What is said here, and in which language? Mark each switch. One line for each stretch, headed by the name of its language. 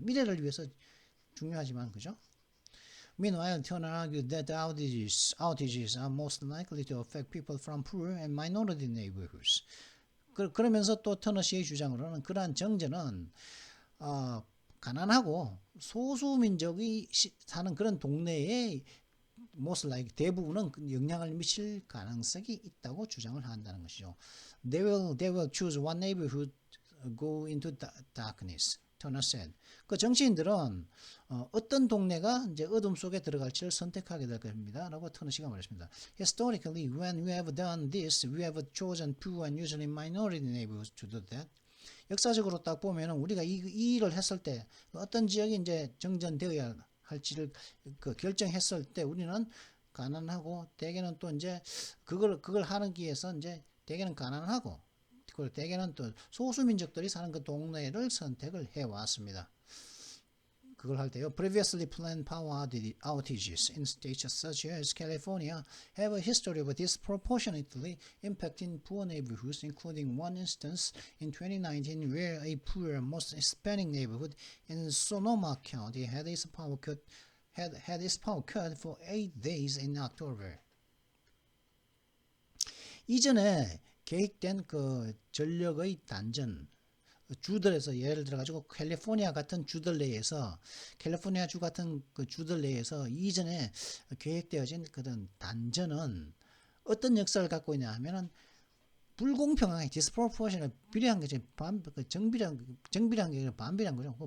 Korean: 미래를 위해서 중요하지만 그죠?
English: Meanwhile, Turner argued that the outages are most likely to affect people from poor and minority neighborhoods.
Korean: 그러면서 또 터너 씨의 주장으로는 그러한 정제는 가난하고 소수민족이 사는 그런 동네에
English: most likely
Korean: 대부분은 영향을 미칠 가능성이 있다고 주장을 한다는 것이죠.
English: They will choose one neighborhood go into darkness. 터너 said.
Korean: 그 정치인들은 어떤 동네가 이제 어둠 속에 들어갈지를 선택하게 될 겁니다. 라고 터너 씨가 말했습니다.
English: Historically, when we have done this, we have chosen poor and usually minority neighborhoods to do that.
Korean: 역사적으로 딱 보면은 우리가 이 일을 했을 때 어떤 지역이 이제 정전되어야 할지를 그 결정했을 때 우리는 가난하고 대개는 또 이제 그걸 하기 위해서 이제 대개는 가난하고 그리고 대개는 또 소수민족들이 사는 그 동네를 선택을 해왔습니다. 그걸 할 때요.
English: Previously planned power outages in states such as California have a history of disproportionately impacting poor neighborhoods, including one instance in 2019 where a poor, most Hispanic neighborhood in Sonoma County had its power cut for 8 days in October.
Korean: 이전에 계획된 그 전력의 단전 주들에서 예를 들어 가지고 캘리포니아 같은 주들 내에서 캘리포니아 주 같은 그 주들 내에서 이전에 계획되어진 그런 단전은 어떤 역사를 갖고 있냐 하면은 불공평하게
English: disproportionate
Korean: 비례한 게 정비례한 게 아니라 반비례한 거죠.